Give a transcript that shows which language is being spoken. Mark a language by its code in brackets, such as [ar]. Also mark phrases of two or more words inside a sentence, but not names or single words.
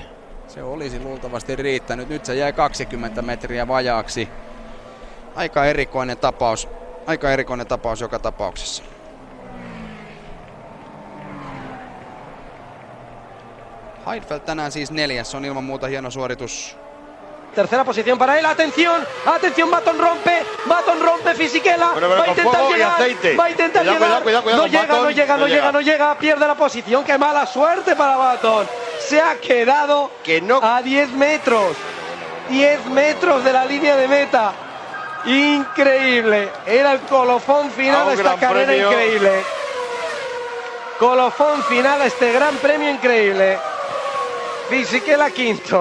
[fi] Se olisi luultavasti riittänyt. Nyt se jäi 20 metriä vajaaksi. Aika erikoinen tapaus joka tapauksessa. Heidfeld tänään siis 4. Se on ilman muuta hieno suoritus. [es] Tercera posición para él, atención, atención, Button rompe Fisichella, va a intentar llegar, no llega, pierde la posición, qué mala suerte para Button, se ha quedado a 10 metros de la línea de meta, increíble, era el colofón final a esta carrera increíble, colofón final a este gran premio increíble, Fisichella quinto.